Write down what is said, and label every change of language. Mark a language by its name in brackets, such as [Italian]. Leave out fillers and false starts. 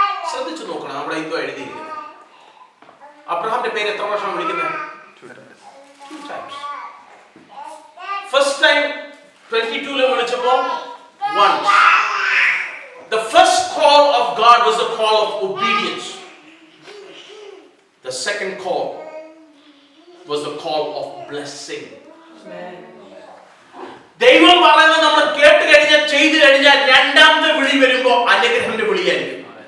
[Malayalam] ശ്രദ്ധിച്ചു നോക്കണം, അവിടെ എന്തോ എഴുതിയിരിക്കുന്നത്. അബ്രഹാമിന്റെ പേര് എത്ര പ്രാവശ്യം വിളിക്കുന്നത്? [English] 2 times. First time 22 [Malayalam] വിളിച്ചപ്പോ [English] once. The first call of God was the call of obedience. The second call was the call of blessing. [Malayalam] ദൈവം പറയുന്നത് നമ്മൾ കേട്ട് കഴിഞ്ഞാൽ ചെയ്തു കഴിഞ്ഞാൽ രണ്ടാമത്തെ വിളി വരുമ്പോ അനുഗ്രഹത്തിന്റെ വിളിയായിരിക്കും.